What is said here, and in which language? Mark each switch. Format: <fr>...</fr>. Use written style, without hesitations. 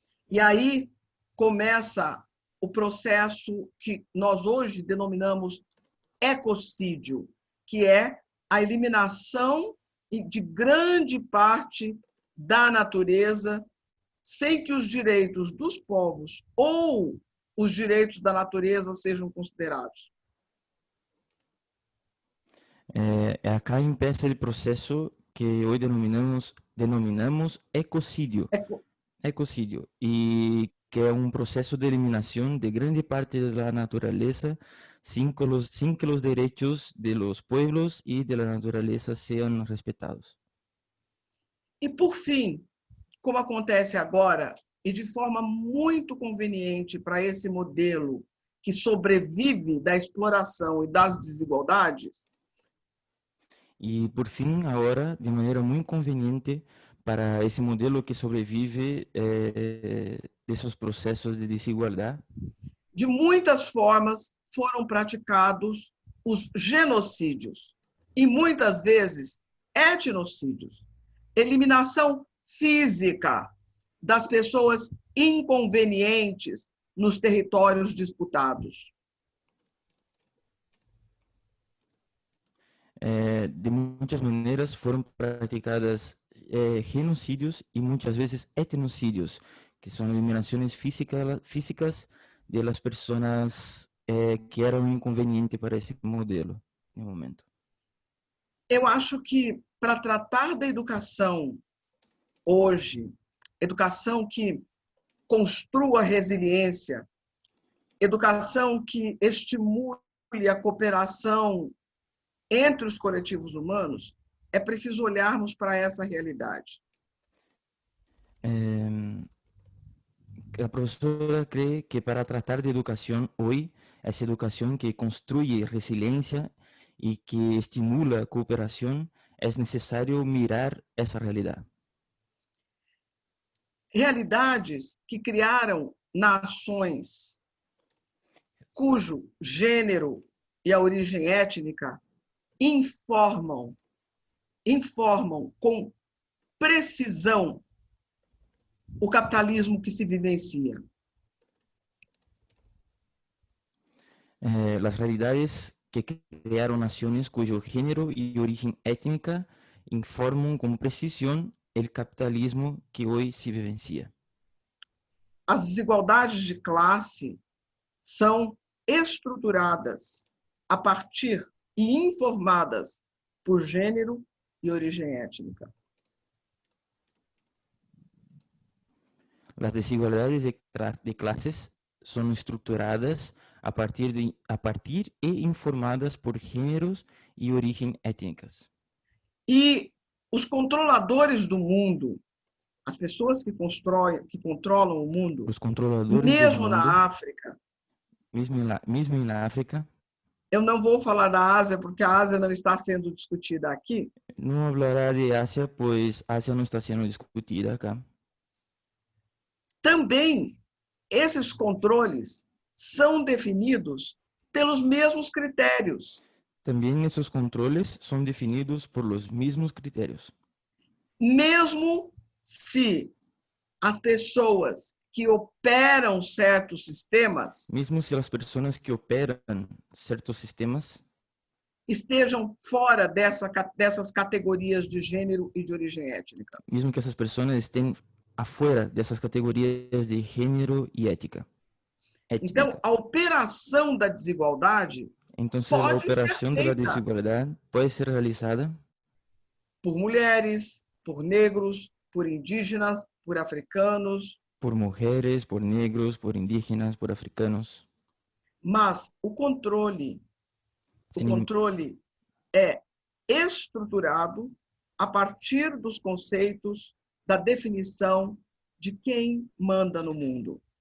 <pt>E aí começa o processo que nós hoje denominamos ecocídio, que é a eliminação de grande parte da natureza, sem que os direitos dos povos ou os direitos da natureza sejam considerados.</pt> <es>Acá empieza el proceso que hoy denominamos ecocidio. Ecocidio, y que es un proceso de eliminación de grande parte de la naturaleza sin que los derechos de los pueblos y de la naturaleza sean respetados.</es> <pt>E por fim, como acontece agora e de forma muito conveniente para esse modelo que sobrevive da exploração e das desigualdades?</pt> <es>Y por fin, ahora, de manera muy conveniente para ese modelo que sobrevive de esos procesos de desigualdad,</es> <pt>De muitas formas foram praticados os genocídios e muitas vezes etnocídios, eliminação física das pessoas inconvenientes nos territórios disputados.</pt> <es>de muchas maneras fueron practicadas genocidios y muchas veces etnocidios, que son eliminaciones físicas de las personas que eran un inconveniente para ese modelo en el momento.</es> <pt>Eu acho que para tratar da educação hoje, educação que construa resiliência, educação que estimule a cooperação entre os coletivos humanos, é preciso olharmos para essa realidade.</pt> <es>La profesora cree que para tratar de educación hoy, esa educación que construye resiliencia y que estimula cooperación, es necesario mirar esa realidad.</es> <pt>Realidades que criaram nações cujo gênero e a origem étnica informam com precisão o capitalismo que se vivencia.</pt> <es>Las realidades que crearon naciones cuyo género y origen étnica informan con precisión el capitalismo que hoy se vivencia.</es> <pt>As desigualdades de classe são estruturadas a partir e informadas por gênero e origem étnica.</pt> <es>Las desigualdades de clases son estructuradas a partir e informadas por géneros y origen étnicas.</es> <pt>E os controladores do mundo, as pessoas que controlam o mundo,</pt> <es>Los controladores</es> <pt>mesmo</pt> <es>del mundo,</es> <pt>na África,</pt> <es>mismo en la África,</es> <pt>eu não vou falar da Ásia, porque a Ásia não está sendo discutida aqui,</pt> <es>no hablará de Asia, pues Asia no está siendo discutida acá.</es> <pt>também esses controles são definidos pelos mesmos critérios.</pt> <es>También esos controles son definidos por los mismos criterios.</es> <pt>Mesmo se as pessoas que operam certos sistemas</pt> <es>Mismo si las personas que operan ciertos sistemas</es> <pt>estejam fora dessas categorias de gênero e de origem étnica.</pt> <es>mismo que esas personas estén afuera de esas categorías de género y ética.</es> <pt>Então, a operação da desigualdade</pt> <es>Entonces, la</es> <pt>pode ser</pt> <es>operación de la</es> <pt>feita</pt> <es>desigualdad puede ser realizada</es> <pt>por mulheres, por negros, por indígenas, por africanos,</pt> <es>por mujeres, por negros, por indígenas, por africanos.</es> <pt>mas o controle é estruturado a partir dos conceitos da definição de quem manda no mundo.</pt>